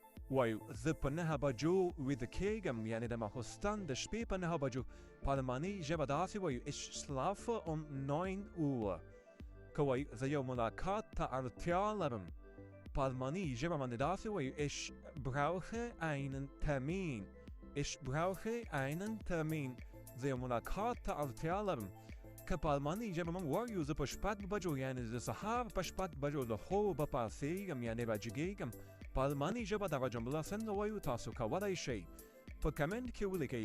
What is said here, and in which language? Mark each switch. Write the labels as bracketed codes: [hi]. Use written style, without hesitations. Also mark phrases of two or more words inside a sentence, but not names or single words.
[ps] وایو زه په 9 بجو ویده کېږم، یعنې د ماخوستن د شپې په 9 بجو. په الماني ژبه داسې وایو [de] ich schlafe um 9 Uhr. [ps] که وایو زه یو ملاقات ته اړتیا لرم، په الماني ژبه باندې داسې وایو [de] ich brauche einen Termin. Ich brauche einen Termin. [ps] زه یو ملاقات ته اړتیا لرم. که په الماني ژبه موږ وایو زه په 6 بجو، یعنې د سهار په 6 بجو له خوبه پاڅېږم، یعنې راجګېږم. په الماني ژبه دغه جمله څنګه وایو تاسو کولی شئ په کمنټ کې ولیکئ.